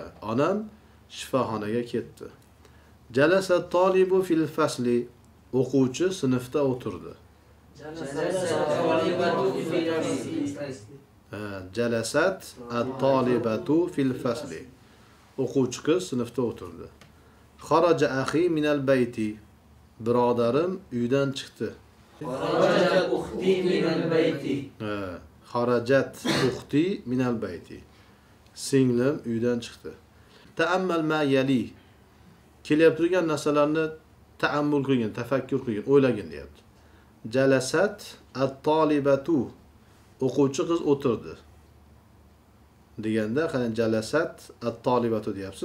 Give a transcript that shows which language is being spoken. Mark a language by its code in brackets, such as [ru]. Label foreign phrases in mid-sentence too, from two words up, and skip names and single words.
[uz] Onam shifoxonaga ketdi. [ar] جلس الطالب في الفصل. [uz] O'quvchi sinfda o'tirdi. [ar] جلست الطالبة في الفصل. [uz] O'quvchi qiz sinfda o'tirdi. [ar] خرج أخي من البيت. [uz] Birodarim uydan chiqdi. [ar] خرجت أختي من البيت خرجت أختي من البيت. [uz] Singlim uydan chiqdi. [ar] تأمل ما يلي. [uz] Kelib turgan narsalarni ta'ammul qilgin, tafakkur qilgin, o'ylagin deyapti. [ar] جلست الطالبة. [uz] O'quvchi qiz o'tirdi. Deganda qani [ar] جلست الطالبة [uz] deyapsiz.